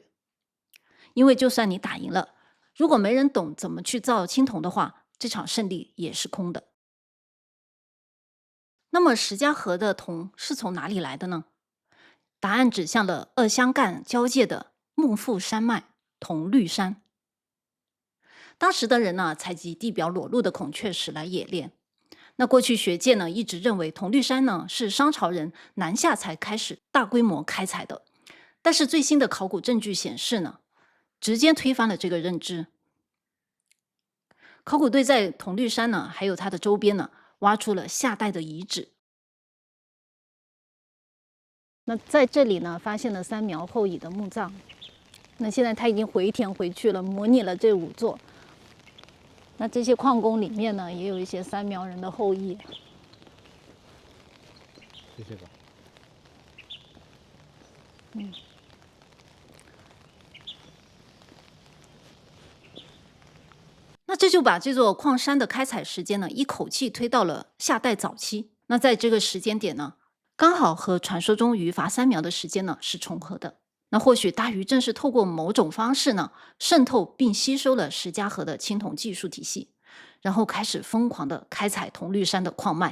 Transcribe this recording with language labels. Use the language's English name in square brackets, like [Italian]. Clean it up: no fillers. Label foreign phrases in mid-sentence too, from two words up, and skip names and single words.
[Chinese] 因為就算你打贏了，如果沒人懂怎麼去造青銅的話，這場勝利也是空的。那麼石家河的銅是從哪裡來的呢？答案指向了二湘贛交界的幕阜山脈銅綠山。當時的人呢，採集地表裸露的孔雀石來冶煉。那過去學界呢，一直認為銅綠山呢是商朝人南下才開始大規模開採的。但是最新的考古證據顯示呢，直接推翻了這個認知。考古隊在銅綠山呢，還有它的周邊呢，挖出了夏代的遺址。那在這裡呢，發現了三苗後裔的墓葬。那現在他已經回填回去了，模擬了這5座。那這些礦工裡面呢，也有一些三苗人的後裔。謝謝吧。那這就把這座礦山的開採時間呢，一口氣推到了夏代早期。那在這個時間點呢，剛好和傳說中禹伐三苗的時間呢是重合的。那或許大禹正是透過某種方式呢，滲透並吸收了石家河的青銅技術體系，然後開始瘋狂的開採銅綠山的礦脈。